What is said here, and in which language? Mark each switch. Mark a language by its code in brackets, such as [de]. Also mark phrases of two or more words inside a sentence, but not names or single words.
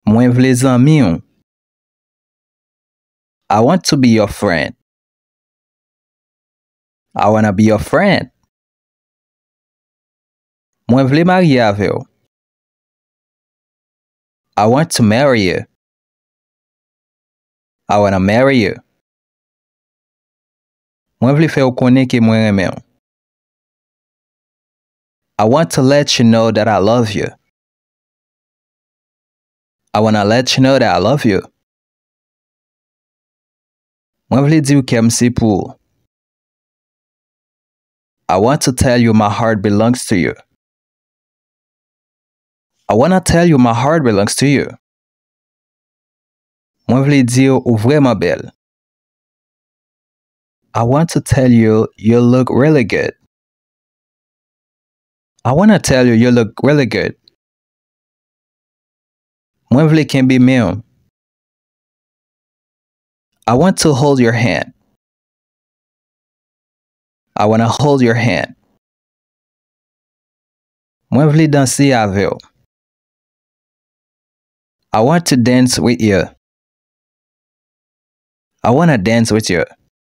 [ht] Mwen vle zanmi ou. [en] I want to be your friend. I wanna be your friend. [ht] Mwen vle marye ave ou. [en] I want to marry you. I wanna marry you. [ht] Mwen vle fe ou konen ke mwen reme ou. [en] I want to let you know that I love you. I wanna let you know that I love you. [ht] Mwen vle di ou kem si pou. [en] I want to tell you my heart belongs to you. I wanna tell you my heart belongs to you. [ht] Mwen vle di ou vreman bel. [en] I want to tell you you look really good. I wanna tell you you look really good. [ht] Mwen vle kenbe men ou. [en] I want to hold your hand. I wanna hold your hand. [ht] Mwen vle dansi ave ou. [en] I want to dance with you. I wanna dance with you.